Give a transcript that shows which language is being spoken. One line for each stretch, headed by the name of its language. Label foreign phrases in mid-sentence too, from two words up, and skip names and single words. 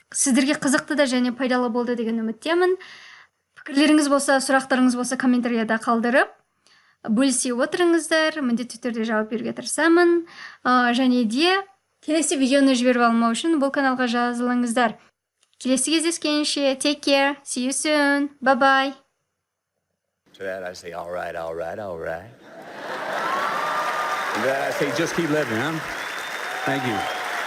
Kazakh: Сіздерге қызықты да және пайдалы болды деген үміттемін. Пікірлеріңіз болса, сұрақтарыңыз болса, комментарияда қалдырып бөлісе отырыңыздар. Міндетті түрде жауап беруге тырысамын. Және де келесі видеоны жіберіп алмау үшін бұл каналға жазылыңыздар. Келесі кездескенше,
English: take care, see you soon, bye-bye. To that I say, all right, all right, all right. To that I say, just keep living, huh? Thank you.